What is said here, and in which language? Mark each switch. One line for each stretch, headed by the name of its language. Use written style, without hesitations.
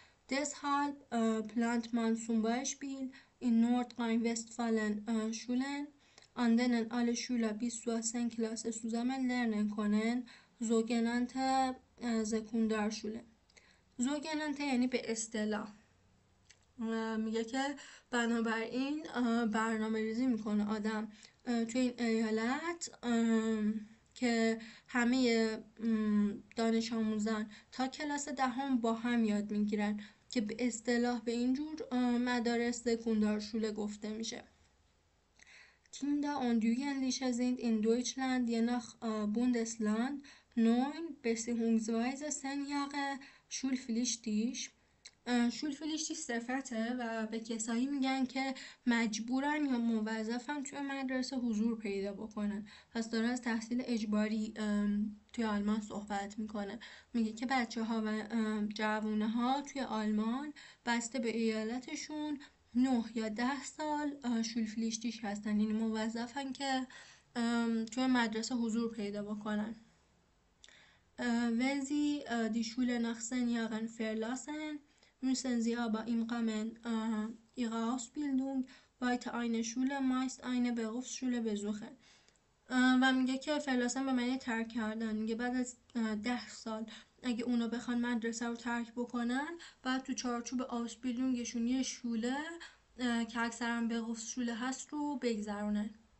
German: Deshalb plant man zum Beispiel in Nordrhein-Westfalen Schulen, an denen alle Schüler bis zur 10. Klasse zusammen lernen können, sogenannte Sekundarschule.
Persian: Sogenannte یعنی به اصطلاح. میگه که بنابراین برنامه ریزی میکنه آدم توی این ایالت که همه دانش آموزان تا کلاس دهم با هم یاد میگیرن که به اصطلاح به اینجور مدارس سکوندارشوله گفته میشه.
German: Kinder und Jugendliche sind in Deutschland je nach Bundesland 9 bzw. 10 Jahre schulpflichtig.
Persian: شولپflichtig صفته و به کسایی میگن که مجبورن یا موظفن توی مدرسه حضور پیدا بکنن. پس داره از تحصیل اجباری توی آلمان صحبت میکنه. میگه که بچه ها و جوونه ها توی آلمان بسته به ایالتشون 9 یا 10 سال شولپflichtig هستن، یعنی موظفن که توی مدرسه حضور پیدا بکنن.
German: Wenn sie die Schule nach 10 Jahren verlassen, müssen sie aber im Rahmen ihrer Ausbildung weiter eine Schule, meist eine Berufsschule besuchen.
Persian: و میگه که فرلاسن به معنی ترک کردن. میگه بعد از 10 سال اگه اونا بخوان مدرسه رو ترک بکنن، بعد تو چارچوب آسبیلونگشون یه شوله که اکثرا Berufsschule هست رو بگذرونن.